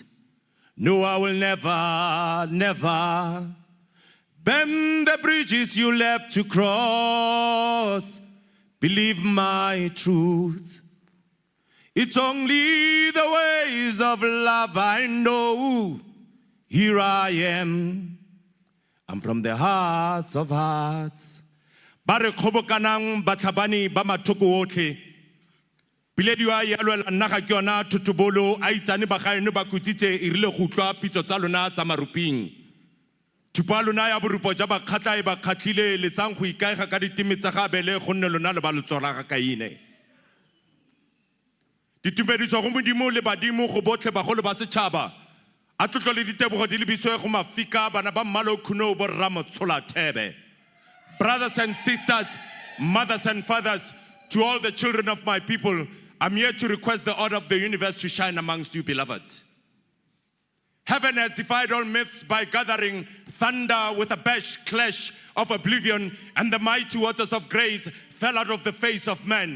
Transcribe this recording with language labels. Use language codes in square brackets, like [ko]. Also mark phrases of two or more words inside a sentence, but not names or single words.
[en] No, I will never bend the bridges you left to cross. Believe my truth. It's only the ways of love I know. Here I am. I'm from the hearts of hearts. [tn] Bare khobokanang batlhabani ba mathoko otlhe. Pilediwa ya lwela nna ga ke yona thotobolo a itsane ba gaeno ba kutsitse e rile go utlwa pitso tsa lona tsa maruping. Thupa lona ya borupo ja ba kgatla e ba kgatlhile le sang go ikaega ka ditime tsa gabele gonne lona le ba letsora ga kaine. Ditumediso go modimo le badimo go botlhe bagolo ba setšhaba. A tlotlo le ditebogo di lebiswe go mafika bana ba mmalo khuno bo Ramotshola Thebe. [en] Brothers and sisters, mothers and fathers, to all the children of my people, I'm here to request the order of the universe to shine amongst you, beloved. Heaven has defied all myths by gathering thunder with a clash of oblivion, and the mighty waters of grace fell out of the face of man.